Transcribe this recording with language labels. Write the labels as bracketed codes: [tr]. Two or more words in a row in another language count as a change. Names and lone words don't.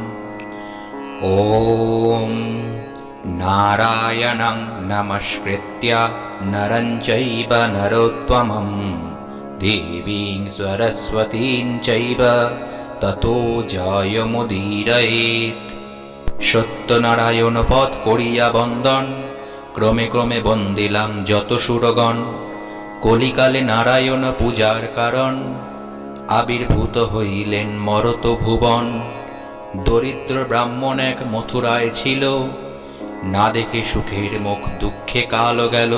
[sa] ॐ नारायणं नमस्कृत्य नरं चैव नरोत्तमं देवीं सरस्वतीं चैव ततो जयमुदीरयेत्। [bn] সত্যনারায়ণ পদ করিয়া বন্দন, ক্রমে ক্রমে বন্দিলাম যত সুরগণ। কলিকালে নারায়ণ পূজার কারণ, আবির্ভূত হইলেন মরত ভুবন। দরিদ্র ব্রাহ্মণ এক মথুরায় ছিল, না দেখে সুখের মুখ দুঃখে কাল গেল।